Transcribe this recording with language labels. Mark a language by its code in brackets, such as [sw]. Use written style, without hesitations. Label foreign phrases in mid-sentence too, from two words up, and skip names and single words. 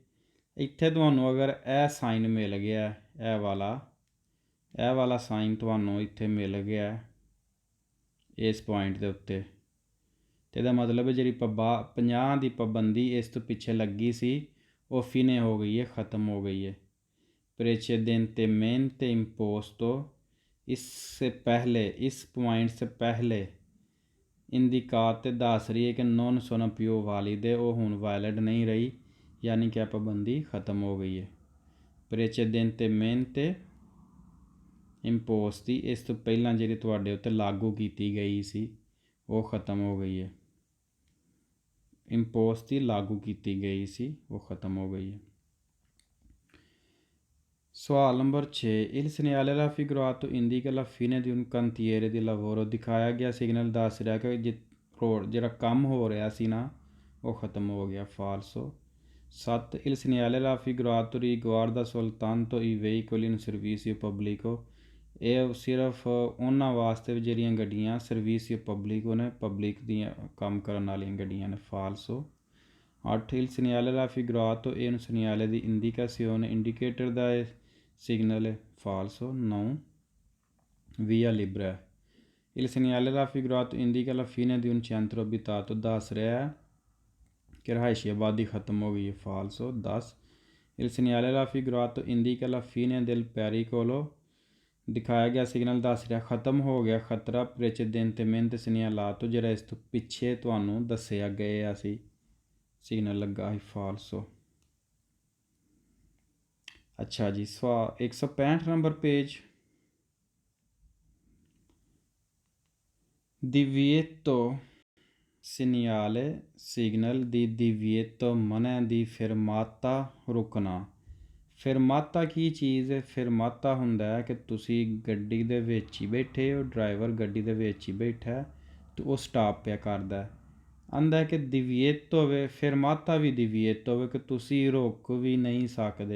[pa] ਇੱਥੇ ਤੁਹਾਨੂੰ ਅਗਰ ਇਹ ਸਾਈਨ ਮਿਲ ਗਿਆ, ਇਹ ਵਾਲਾ ਸਾਈਨ ਤੁਹਾਨੂੰ ਇੱਥੇ ਮਿਲ ਗਿਆ ਇਸ ਪੁਆਇੰਟ ਦੇ ਉੱਤੇ, ਅਤੇ ਇਹਦਾ ਮਤਲਬ ਹੈ ਜਿਹੜੀ 50 ਦੀ ਪਾਬੰਦੀ ਇਸ ਤੋਂ ਪਿੱਛੇ ਲੱਗੀ ਸੀ ਉਹ ਫਿਨੇ ਹੋ ਗਈ ਹੈ, ਖ਼ਤਮ ਹੋ ਗਈ ਹੈ। [it] precedentemente imposto [ur] اس سے پہلے، اس پوائنٹ سے پہلے [it] इंडिकाते [pa] ਦੱਸ ਰਹੀ ਹੈ ਕਿ [it] non sono più valide, [pa] ਉਹ ਹੁਣ ਵੈਲਿਡ ਨਹੀਂ ਰਹੀ, ਯਾਨੀ ਕਿ ਪਾਬੰਦੀ ਖ਼ਤਮ ਹੋ ਗਈ ਹੈ। [it] precedentemente imposti [pa] ਇਸ ਤੋਂ ਪਹਿਲਾਂ ਜਿਹੜੀ ਤੁਹਾਡੇ ਉੱਤੇ ਲਾਗੂ ਕੀਤੀ ਗਈ ਸੀ ਉਹ ਖ਼ਤਮ ਹੋ ਗਈ ਹੈ। imposti ਲਾਗੂ ਕੀਤੀ ਗਈ ਸੀ ਉਹ ਖ਼ਤਮ ਹੋ ਗਈ ਹੈ। ਸਵਾਲ ਨੰਬਰ 6, [it] Il segnale raffigurato indica la fine di un cantiere di lavoro। [pa] ਦਿਖਾਇਆ ਗਿਆ ਸਿਗਨਲ ਦੱਸ ਰਿਹਾ ਕਿ ਜਿਹੜਾ ਕੰਮ ਹੋ ਰਿਹਾ ਸੀ ਨਾ ਉਹ ਖ਼त्म ਹੋ ਗਿਆ, ਫਾਲਸੋ। 7, [it] Il segnale raffigurato riguarda soltanto i veicoli in servizio pubblico। [pa] ਇਹ ਸਿਰਫ ਉਹਨਾਂ ਵਾਸਤੇ ਜਿਹੜੀਆਂ ਗੱਡੀਆਂ [it] servizio pubblico [pa] ਨੇ, ਪਬਲਿਕ ਦੀਆਂ ਕੰਮ ਕਰਨ ਵਾਲੀਆਂ ਗੱਡੀਆਂ ਨੇ, ਫਾਲਸੋ। 8, [it] Il segnale raffigurato è un segnale di indicazione, [pa] ਇੰਡੀਕੇਟਰ ਦਾ ਸਿਗਨਲ ਹੈ, ਫਾਲਸੋ। 9, [it] via libera। Il segnale raffigurato indica la fine di un centro abitato। [pa] ਦੱਸ ਰਿਹਾ ਕਿ ਰਿਹਾਇਸ਼ੀ ਆਬਾਦੀ ਖ਼त्म ਹੋ ਗਈ ਹੈ, ਫਾਲਸੋ। 10, [it] Il segnale raffigurato indica la fine del pericolo। [pa] ਦਿਖਾਇਆ ਗਿਆ ਸਿਗਨਲ ਦੱਸ ਰਿਹਾ ਖ਼त्म ਹੋ ਗਿਆ ਖਤਰਾ [it] precedentemente segnalato, [pa] ਜਿਹੜਾ ਇਸ ਤੋਂ ਪਿੱਛੇ ਤੁਹਾਨੂੰ ਦੱਸਿਆ ਗਿਆ ਸੀ ਸਿਗਨਲ ਲੱਗਾ ਸੀ, ਫਾਲਸੋ। ਅੱਛਾ ਜੀ, 165 ਨੰਬਰ ਪੇਜ। [it] divieto segnale signal di divieto [pa] ਮਨ੍ਹਾ ਦੀ [it] fermata ਰੁਕਣਾ। [pa] fermata ਕੀ ਚੀਜ਼ ਹੈ? fermata ਹੁੰਦਾ ਹੈ ਕਿ ਤੁਸੀਂ ਗੱਡੀ ਦੇ ਵਿੱਚ ਹੀ ਬੈਠੇ ਹੋ, ਡਰਾਈਵਰ ਗੱਡੀ ਦੇ ਵਿੱਚ ਹੀ ਬੈਠਾ ਤੇ ਉਹ ਸਟਾਪ ਪਿਆ ਕਰਦਾ, ਆਂਦਾ ਕਿ ਦਿਵੀਏਤ ਹੋਵੇ, ਫਿਰਮਾਤਾ ਵੀ ਦਿਵੀਏਤ ਹੋਵੇ ਕਿ ਤੁਸੀਂ ਰੋਕ ਵੀ ਨਹੀਂ ਸਕਦੇ।